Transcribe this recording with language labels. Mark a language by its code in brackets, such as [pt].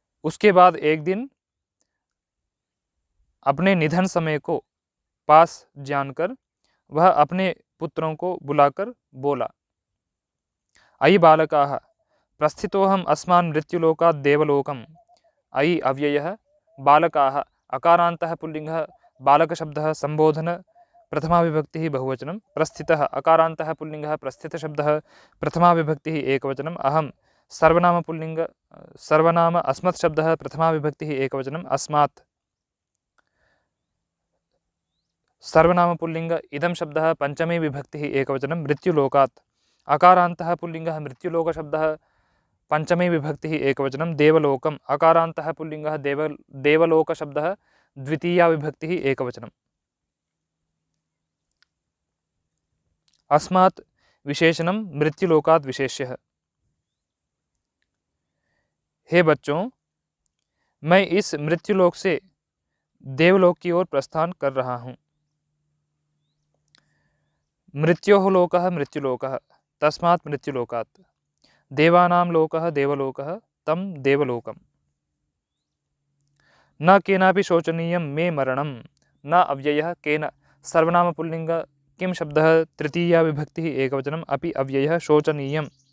[hi] उसके बाद एक दिन अपने निधन समय को पास जानकर वह अपने पुत्रों को बुलाकर बोला, [sa] अयि बालकाः प्रस्थितोऽहम् अस्मान् मृत्युलोकात् देवलोकम्। अयि अव्ययः बालकाः। अकारान्तः पुल्लिङ्गः बालकशब्दः संबोधन प्रथमा विभक्तिः बहुवचनं। प्रस्थितः अकारान्तः पुल्लिङ्गः प्रस्थितशब्दः प्रथमा विभक्तिः एकवचनम्। अहं सर्वनाम अस्मत् शब्दः प्रथमा विभक्तिः एकवचनम् अस्मात्। सर्वनाम पुल्लिङ्ग इदं शब्दः पंचमी विभक्तिः एकवचनं मृत्युलोकात्। अकारान्तः पुल्लिङ्गः मृत्युलोकशब्दः पंचमी विभक्तिः एकवचनं देवलोकम्। अकारान्तः पुल्लिङ्गः देवलोकशब्दः द्वितीया विभक्तिः एकवचनम्। अस्मात् विशेषणं मृत्युलोकात् विशेष्यः। [hi] हे बच्चों, मैं इस मृत्युलोक से देवलोक की ओर प्रस्थान कर रहा हूँ। [sa] मृत्योः लोकः मृत्युलोकः तस्मात् मृत्युलोकात्। देवानां लोकः देवलोकः तं देवलोकम्। न केनापि शोचनीयं मे मरणं। न अव्ययः केन। सर्वनाम पुल्लिङ्ग किं शब्दः तृतीया विभक्तिः एकवचनम् अपि अव्ययः शोचनीयम्।